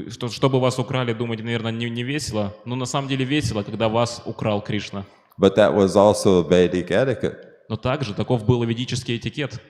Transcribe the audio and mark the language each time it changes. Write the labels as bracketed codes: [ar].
[ru] Чтобы вас украли, думать, наверное, не весело, но на самом деле весело, когда вас украл Кришна. [en] But that was also a Vedic etiquette. [ru] Но также таков был и ведический этикет.